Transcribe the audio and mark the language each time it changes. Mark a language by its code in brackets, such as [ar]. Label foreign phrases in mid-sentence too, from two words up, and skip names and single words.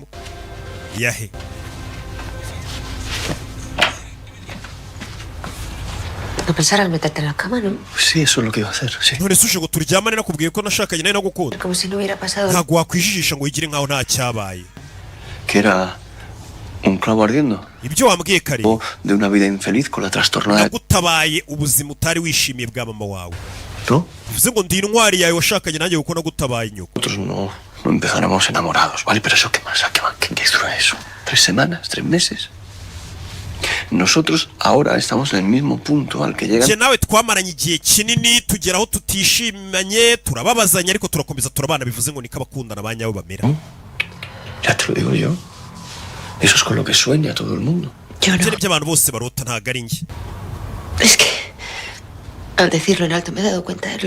[es] Yahe No pensar al meterte en la cama, ¿no? Sí, eso es lo que iba a hacer, sí. [rw] none se uje ngo turyamane nakubwiye ko nashakanye nawe nagukunda. [es] Como si no hubiera pasado. [rw] Ntabwo wakwijijisha ngo wigire nkaho nta cyabaye. [es] Que era un clavo ardiendo. [rw] Ibyo wambwiye kare. [es] O de una vida infeliz con la trastornada. [rw] Nagutabaye ubuzima utari wishimiye bwa mama wawe. [es] ¿No? [rw] Bivuze ngo ndi intwari yawe washakanye nanjye kuko nagutabaye nyoko. [es] Nosotros no empezaremos enamorados, ¿vale? Pero eso, ¿qué más? ¿Qué dura eso? ¿3 semanas? ¿3 meses? Nosotros ahora estamos en el mismo punto al que llegan. [rw] Je nawe twamaranye igihe kinini tugeraho tutishimanye turababazanya ariko turakomeza turabana bivuze ngo niko abakundana banyabo bamera. [es] Ya te lo digo yo. Eso es con lo que sueña todo el mundo. Yo no. [rw] By'abantu bose barota ntago ari njye. [es] Es que al decirlo en alto me he dado cuenta de lo.